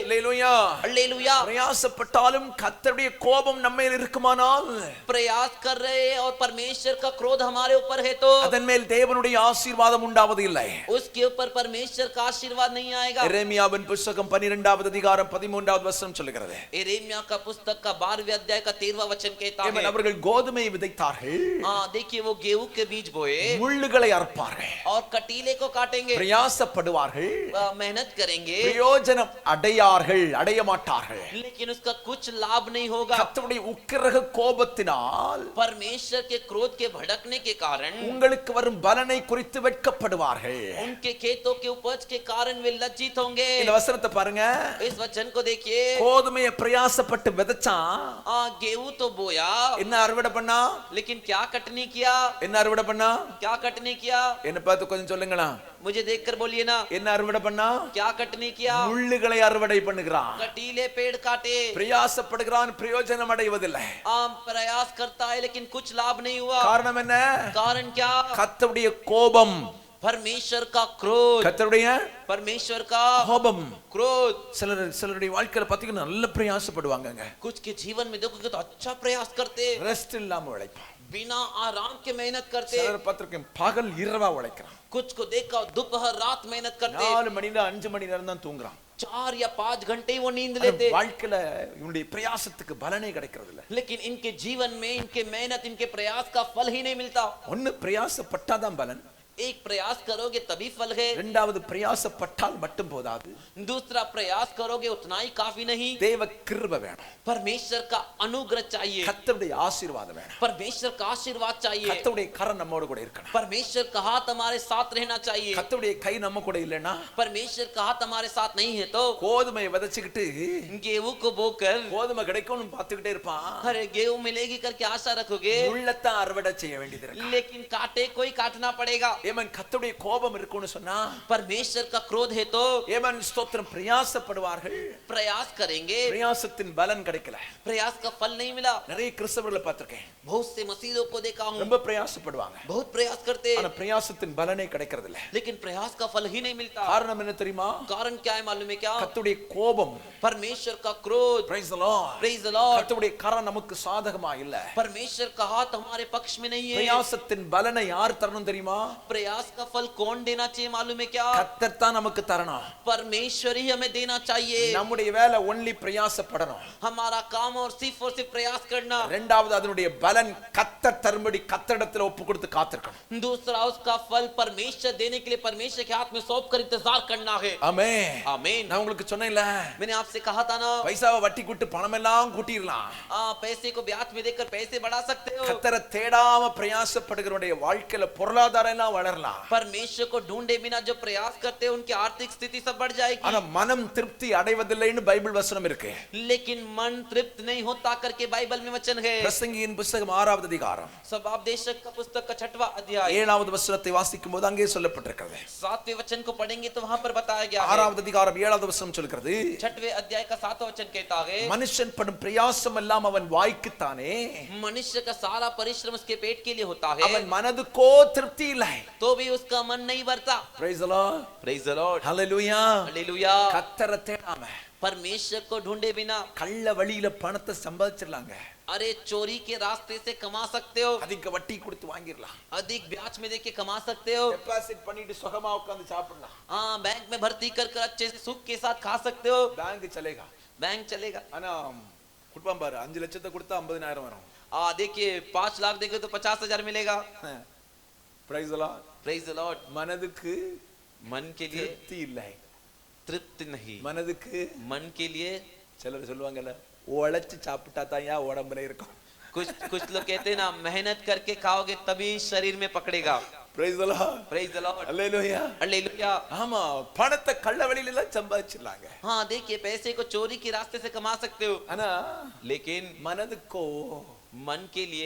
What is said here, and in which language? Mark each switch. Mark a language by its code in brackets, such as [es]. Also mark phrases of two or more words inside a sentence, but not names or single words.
[ta] அல்லேலூயா. [hi] हालेलुया। [ta] பிரயாசப்பட்டாலும் கர்த்தருடைய கோபம் நம்ம மேல் இருக்குமானால், [hi] प्रयास कर रहे हैं और परमेश्वर का क्रोध हमारे ऊपर है तो [ta] அதன் மேல் தேவனுடைய ஆசீர்வாதம் உண்டாவது இல்லை. [hi] उसके ऊपर परमेश्वर का आशीर्वाद नहीं आएगा। [ta] எரேமியாவின் புத்தகம் 12வது அதிகாரம் 13வது வசனம் சொல்லுகிறது. [hi] यिर्मयाह का पुस्तक का 12वें अध्याय का 13वां वचन कहता है। [ta] அவர்கள் கோதுமை விதைத்தார்கள், [hi] देखिए वो गेहूं के बीज बोए [ta] முள்ளுகளை அறுப்பார்கள், [hi] और कटीले को काटेंगे। [ta] பிரயாசப்படுவார்கள், [hi] मेहनत करेंगे [ta] பிரயோஜனம் அடையார்கள், அடைய மாட்டார்கள். [hi] लेकिन उसका कुछ लाभ नहीं होगा। [ta] கர்த்தருடைய உக்கிரக கோபத்தினால் [hi] परमेश्वर के क्रोध के भड़कने के कारण [ta] உங்களுக்கு வரும் பலனை குறித்து வெட்கப்படுவார்கள். [hi] उनके खेतों के उपज के कारण वे लज्जित होंगे। [ta] இந்த வசனத்தை பாருங்க. [hi] इस वचन को देखिए। [ta] கோதுமையை பிரயாசப்பட்டு விதைச்சான். [hi] गेहूं तो बोया, [ta] என்ன அறுவடை பண்ணா? [hi] लेकिन क्या कटनी किया? [ta] என்ன அறுவடை பண்ணா? [hi] क्या कटनी किया? [ta] என்ன பார்த்து கொஞ்சம் சொல்லுங்களா. [hi] मुझे देखकर बोलिए ना। [ta] என்ன அறுவடை பண்ணா? [hi] क्या कटनी किया? [ta] முள்ளுகளை அறுவடை பண்ணுகிறான். [hi] कटीले पेड़ काटे। [ta] பிரயாசப்படுகிறான், பிரயோஜனம் அடைவதில்லை. [hi] प्रयास करता है लेकिन कुछ लाभ नहीं हुआ। [ta] காரணம் என்ன? [hi] कारण क्या? [ta] கர்த்தருடைய கோபம், [hi] परमेश्वर का क्रोध, [ta] கர்த்தருடைய [hi] परमेश्वर का [ta] கோபம். [hi] क्रोध। [ta] சிலருடைய வாழ்க்கையில பாத்தீங்கன்னா நல்ல பிரயாசப்படுவாங்கங்க. [hi] कुछ के जीवन में देखोगे तो अच्छा प्रयास करते, [ta] ரெஸ்ட் இல்லாம உழைப்பான். [hi] बिना आराम के मेहनत करते। [ta] சிலர் பார்த்திருக்கேன் பகல் இரவா உழைக்கிறான். [hi] कुछ को देखा दोपहर रात मेहनत करते, [ta] 4 மணி நேரம் 5 மணி நேரம் தான் தூங்குறான். [hi] 4 या 5 घंटे ही वो नींद लेते। [ta] வாழ்க்கையில இவனுடைய பிரயாசத்துக்கு பலனே கிடைக்கிறது இல்ல. [hi] लेकिन इनके जीवन में इनके मेहनत इनके प्रयास का फल ही नहीं मिलता। [ta] ஒன்னு பிரயாசப்பட்டாதான் பலன். [hi] एक प्रयास करोगे तभी फल है। [ta] இரண்டாவது பிரயாசப்பட்டால் மட்டும் போதாது. [hi] दूसरा प्रयास करोगे उतना ही काफी नहीं। [ta] தேவ கிருபை வேணும். [hi] परमेश्वर का अनुग्रह चाहिए। [ta] கர்த்தருடைய ஆசீர்வாதம் வேணும். [hi] परमेश्वर का आशीर्वाद चाहिए। [ta] கர்த்தருடைய கரம் நம்மோடு கூட இருக்கணும். [hi] परमेश्वर का हाथ हमारे साथ रहना चाहिए। [ta] கர்த்தருடைய கை நம்ம கூட இல்லனா, [hi] परमेश्वर का हाथ हमारे साथ नहीं है तो [ta] கோதுமையை விதைச்சிட்டு [hi] गेहूं को बोकर [ta] கோதுமை கிடைக்கும்னு பார்த்துக்கிட்டே இருப்பான். [hi] अरे गेहूं मिलेगी करके आशा रखोगे, [ta] முள்ளத்தான் அறுவடை செய்ய வேண்டியது இருக்கு. [hi] लेकिन कांटे कोई काटना पड़ेगा। [ta] ஏமன் கர்த்தருடைய கோபம் இருக்குன்னு சொன்னா, [hi] परमेश्वर का क्रोध है तो [ta] ஏமன் ஸ்தோத்திரம் பிரயாசப்படுவார்கள். [hi] प्रयास करेंगे, [ta] பிரயாசத்தின் பலன் கிடைக்கல. [hi] प्रयास का फल नहीं मिला। [ta] நிறைய கிறிஸ்தவர்களை பார்த்திருக்கேன். [hi] बहुत से मसीहों को देखा हूं, [ta] ரொம்ப பிரயாசப்படுவாங்க. [hi] बहुत प्रयास करते [ta] ஆனா பிரயாசத்தின் பலனே கிடைக்கிறது இல்ல. [hi] लेकिन प्रयास का फल ही नहीं मिलता। [ta] காரணம் என்ன தெரியுமா? [hi] कारण क्या है मालूम है क्या? [ta] கர்த்தருடைய கோபம். [hi] परमेश्वर का क्रोध। [en] Praise the Lord. Praise the Lord। [ta] கர்த்தருடைய கரம் நமக்கு சாதகமா இல்ல. [hi] परमेश्वर का हाथ हमारे पक्ष में नहीं है। [ta] பிரயாசத்தின் பலனை யார் தரணும் தெரியுமா? [hi] प्रयास का फल कौन देना चाहिए मालूम है क्या? [ta] கர்த்தர் தான் நமக்கு தரணும். [hi] परमेश्वर ही हमें देना चाहिए। [ta] நம்முடைய வேலை ஒன்லி பிரயாசப்படணும். [hi] हमारा काम और सिर्फ प्रयास करना। [ta] இரண்டாவது அதனுடைய பலன் கர்த்தர் தரும்படி கர்த்தரிடத்தில் ஒப்பு கொடுத்து காத்திருக்கணும். [hi] दूसरा उसका फल परमेश्वर देने के लिए परमेश्वर के हाथ में सौंप कर इंतजार करना है। [ta] ஆமென். [hi] आमीन। [ta] நான் உங்களுக்கு சொன்னேன்ல, [hi] मैंने आपसे कहा था ना, [ta] பைசாவை வட்டி கூட்டி பணம் எல்லாம் கூட்டிரலாம். [hi] पैसे को ब्याज में देकर पैसे बढ़ा सकते हो। [ta] கர்த்தரை தேடாம பிரயாசப்படுகிறவருடைய வாழ்க்கையில பொருளாதாரம் எல்லாம் வளரலாம். [hi] परमेश्वर को ढूंढे बिना जो प्रयास करते हैं उनकी आर्थिक स्थिति सब बढ़ जाएगी। [ta] ஆனா மனம் திருப்தி அடைவதில்லைன்னு பைபிள் வசனம் இருக்கு. [hi] लेकिन मन तृप्त नहीं होता करके बाइबल में वचन है। [ta] பிரசங்கியின் புத்தகம் 6வது அதிகாரம் [hi] स्वभावदेशक का पुस्तक का 6वां अध्याय [ta] 7வது வசனத்தை வாசிக்கும் போது அங்கே சொல்லப்பட்டிருக்கிறது. [hi] 7वें वचन को पढ़ेंगे तो वहां पर बताया गया है। [ta] 6வது அதிகாரம் 7வது வசனம் சொல்கிறது, [hi] 6वें अध्याय का 7वां वचन कहता है, [ta] மனுஷன் படும் பிரயாசம் எல்லாம் அவன் வாய்க்குத்தானே, [hi] मनुष्य का सारा परिश्रम उसके पेट के लिए होता है, [ta] அவன் மனதுக்கோ திருப்தி இல்லை. [hi] तो भी उसका मन नहीं भरता। [en] Praise the Lord. Praise the Lord. Hallelujah. [hi] हालेलुया। [ta] கர்த்தரை தேடாம [hi] परमेश्वर को ढूंढे बिना [ta] கள்ள வழியில பணத்தை சம்பாதிச்சிடலாங்க. [hi] अरे चोरी के रास्ते से कमा सकते हो, [ta] அதிக வட்டி கொடுத்து வாங்கிடலாம். [hi] अधिक ब्याज में देके कमा सकते हो, [ta] டெபாசிட் பண்ணிட்டு சுகமா உட்கார்ந்து சாப்பிடலாம். [hi] हाँ बैंक में भर्ती कर कर अच्छे से सुख के साथ खा सकते हो, பேங்க் चलेगा. बैंक चलेगा। [ta] ஆனா குடும்பம் பாரு, 5 லட்சத்தை கொடுத்தா 50,000 வரும். [hi] देखिए 5 लाख देंगे तो 50,000 मिलेगा। [en] Praise the Lord. Praise the Lord। [ta] மனதுக்கு [hi] मन के लिए [ta] திருப்தி இல்லை. [hi] तृप्त नहीं, [ta] மனதுக்கு [hi] मन के लिए [ta] சிலர் சொல்லுவாங்கல்ல, உழைச்சு சாப்பிட்டா தான் யா உடம்புல இருக்கும். [hi] कुछ लोग कहते हैं ना, मेहनत करके खाओगे तभी शरीर में पकड़ेगा। [en] Praise the Lord. Praise the Lord. Hallelujah. [hi] हालेलुया। [ta] ஆமா, பணத்தை கள்ள வழியில எல்லாம் சம்பாதிச்சிடலாங்க. [hi] हाँ देखिए पैसे को चोरी के रास्ते से कमा सकते हो, [ta] ஆனா [hi] लेकिन [ta] மனதுக்கோ [hi] मन के लिए